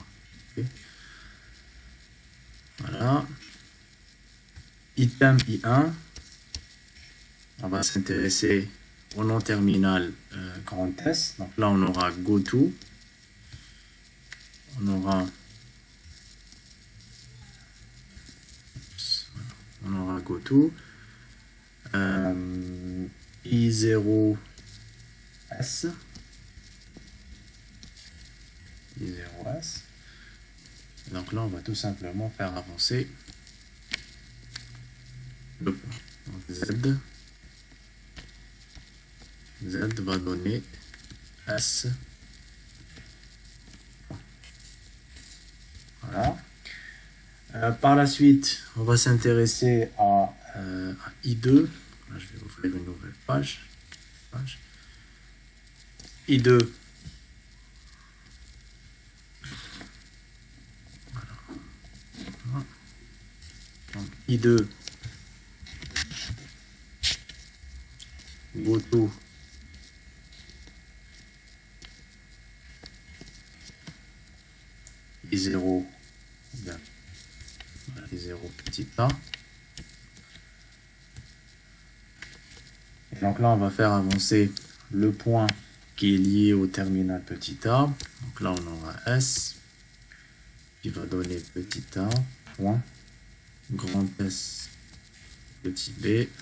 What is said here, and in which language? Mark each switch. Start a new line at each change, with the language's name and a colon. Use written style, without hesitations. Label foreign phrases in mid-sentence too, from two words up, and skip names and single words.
French: Okay. Voilà. Item I1. On va s'intéresser au nom terminal grand S. Donc là, on aura goto. On aura goto. I0S. I0S. Donc là, on va tout simplement faire avancer le point. Donc Z va donner S. Voilà. Par la suite, on va s'intéresser à I2. Là, je vais ouvrir une nouvelle page. I2. Voilà. Donc, I2. Goto. I0. I0 petit a. Et donc là, on va faire avancer le point qui est lié au terminal petit a. Donc là, on aura S qui va donner petit a, point, grand S, petit b.